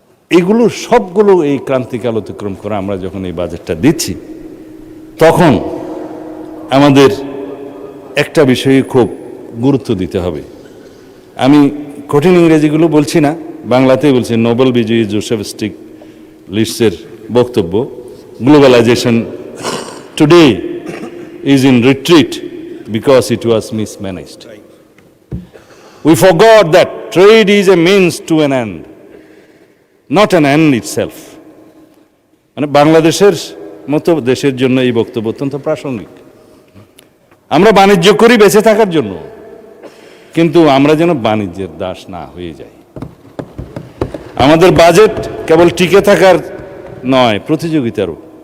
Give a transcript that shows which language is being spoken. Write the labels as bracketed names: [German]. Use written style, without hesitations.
[Bangla] এগুলো সবগুলো এই ক্রান্তিকাল অতিক্রম করে আমরা যখন এই বাজেটটা দিচ্ছি, তখন আমাদের একটা বিষয়ে খুব গুরুত্ব দিতে হবে। আমি কঠিন ইংরেজিগুলো বলছি না, বাংলাতেই বলছি। নোবেল বিজয়ী জোসেফ স্টিগলিটজের বক্তব্য, [English] Globalization today is in retreat because it was mismanaged. We forgot that trade is a means to an end, not an end itself. [Bangla] মানে বাংলাদেশের মতো দেশের জন্য এই বক্তব্য অত্যন্ত প্রাসঙ্গিক। আমরা বাণিজ্য করি বেঁচে থাকার জন্য, কিন্তু আমরা যেন বাণিজ্যের দাস না হয়ে যাই। আমাদের বাজেট কেবল টিকে থাকার নয়, প্রতিযোগিতারও।